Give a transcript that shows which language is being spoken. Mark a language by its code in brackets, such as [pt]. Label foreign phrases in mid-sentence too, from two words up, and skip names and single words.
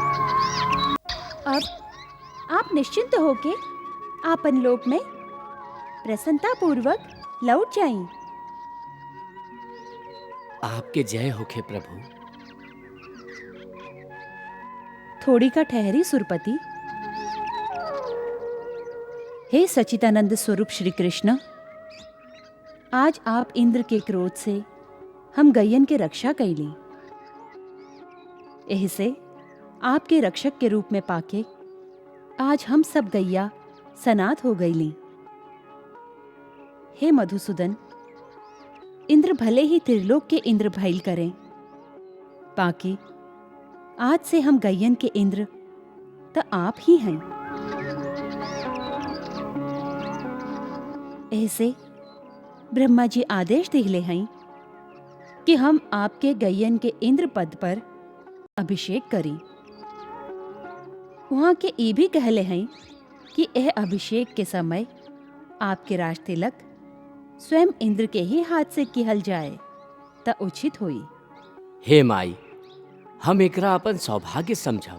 [bho] अब आप निश्चिंत होके आपन लोक में प्रसन्नता पूर्वक लौट जाएं। आपके जय होखे प्रभु। थोड़ी का ठहरी सुरपति। हे सच्चिदानंद स्वरूप श्री कृष्ण, आज आप इंद्र के क्रोध से हम गैयन के रक्षा कैली। एही से आपके रक्षक के रूप में पाके आज हम सब गैया सनात हो गईली। हे मधुसूदन, इंद्र भले ही त्रिलोक के इंद्र भइल करें, बाकी आज से हम गैयन के इंद्र तो आप ही हैं। ऐसे ब्रह्मा जी आदेश दिले हैं कि हम आपके गैयन के इंद्र पद पर अभिषेक करी। वहां के ये भी कहले हैं कि यह अभिषेक के समय आपके राज तिलक स्वयं इंद्र के ही हाथ से किहल जाए त उचित होई। हे माई, हम एकरा अपन सौभाग्य समझब।